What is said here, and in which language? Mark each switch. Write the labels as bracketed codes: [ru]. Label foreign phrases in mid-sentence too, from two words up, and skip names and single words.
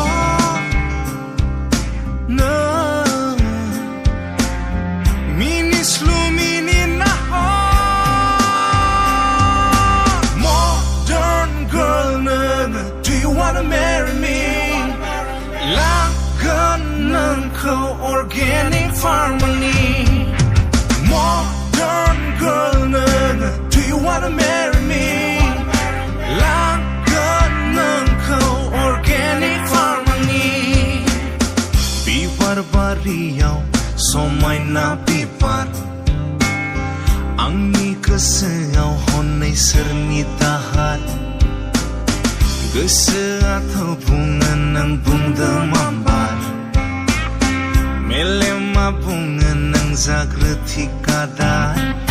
[brx] नों मिनिस्लु मिनिना [en] wanna marry me [brx] लागोन नोंखौ [en] organic farming [brx] नि [en] Modern girl नोङो Do you wanna marry me [brx] लागोन नोंखौ [en] organic farming [brx] नि बिबार बारियाव समायना बिबार आंनि गोसोआव हनै सोरनि दाहार गोसोआथ' बुङो नों बुंदों मामबार मेलेमा बुङो नों जाग्रोथि कादार